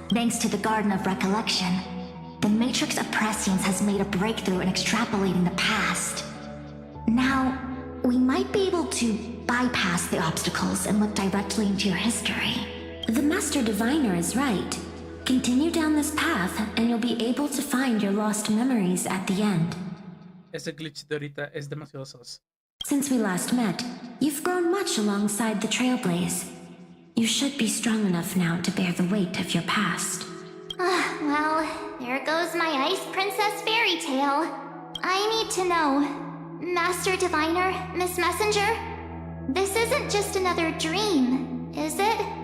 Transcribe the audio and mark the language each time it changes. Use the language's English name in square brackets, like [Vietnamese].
[English] Thanks to the Garden of Recollection, the Matrix of Prescience has made a breakthrough in extrapolating the past. Now, we might be able to bypass the obstacles and look directly into your history. The Master Diviner is right. Continue down this path, and you'll be able to find your lost memories at the end. [Spanish] Ese glitch de ahorita es demasiado sos. [English] Since we last met, you've grown much alongside the Trailblaze. You should be strong enough now to bear the weight of your past. Well, there goes my Ice Princess fairy tale. I need to know, Master Diviner, Miss Messenger, this isn't just another dream, is it?